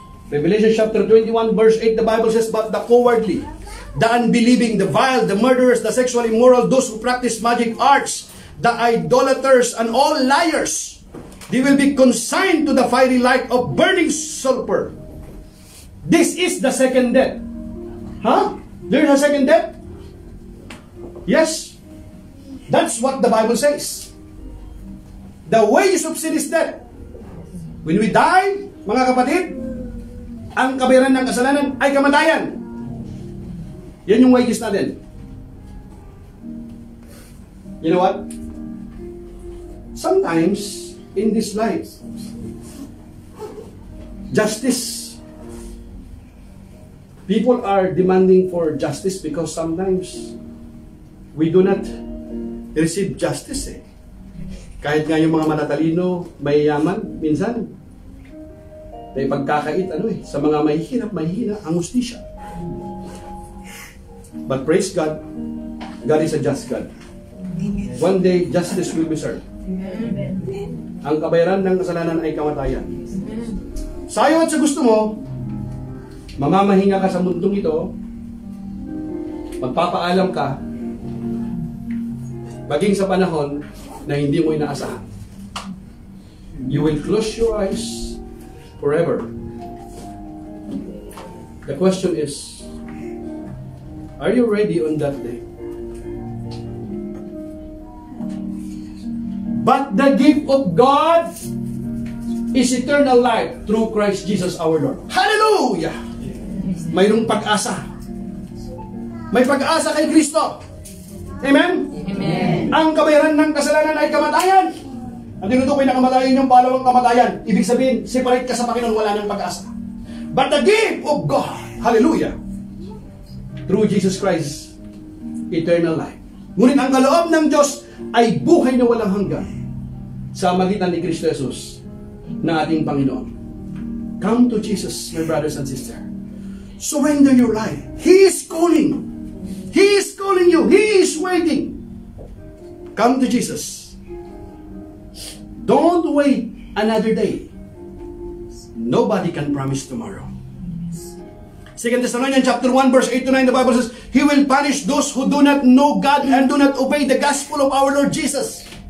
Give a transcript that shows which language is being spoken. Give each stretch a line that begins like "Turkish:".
English: Revelation chapter 21 verse 8, the Bible says, but the cowardly, the unbelieving, the vile, the murderers, the sexually immoral, those who practice magic arts, the idolaters, and all liars, they will be consigned to the fiery light of burning sulfur. This is the second death. Huh? There's a second death? Yes. That's what the Bible says. The wages of sin is death. When we die,
Filipino: mga kapatid, ang kabayaran ng kasalanan ay kamatayan. Yan yung wages natin.
English: You know what? Sometimes, in this life, justice. People are demanding for justice because sometimes we do not receive justice.
Filipino: Kahit nga yung mga matatalino, mayayaman, minsan, may pagkakait, sa mga mahihina ang hustisya.
English: But praise God, God is a just God. One day, justice will be served.
Filipino: Ang kabayaran ng kasalanan ay kamatayan. Sa iyo at sa gusto mo, mamamahinga ka sa mundong ito, magpapaalam ka, maging sa panahon na hindi mo inaasahan.
English: You will close your eyes forever. The question is, are you ready on that day? But the gift of God is eternal life through Christ Jesus our Lord.
Filipino: Hallelujah! Mayroong pag-asa. May pag-asa kay Kristo. Amen? Amen. Ang kabayaran ng kasalanan ay kamatayan. Ang tinutukoy na kamatayan yung palawang kamatayan. Ibig sabihin, separate ka sa Panginoon, wala nang pag-asa.
English: But the gift of God, hallelujah, through Jesus Christ, eternal life.
Filipino: Ngunit ang kaloob ng Diyos ay buhay na walang hanggan sa magitan ni Kristo Jesus na ating Panginoon.
English: Come to Jesus, my brothers and sisters. Surrender your life. He is calling. He is calling you. He is waiting. Come to Jesus. Don't wait another day. Nobody can promise tomorrow. 2 Thessalonians chapter 1 verse 8 to 9, the Bible says, He will punish those who do not know God and do not obey the gospel of our Lord Jesus.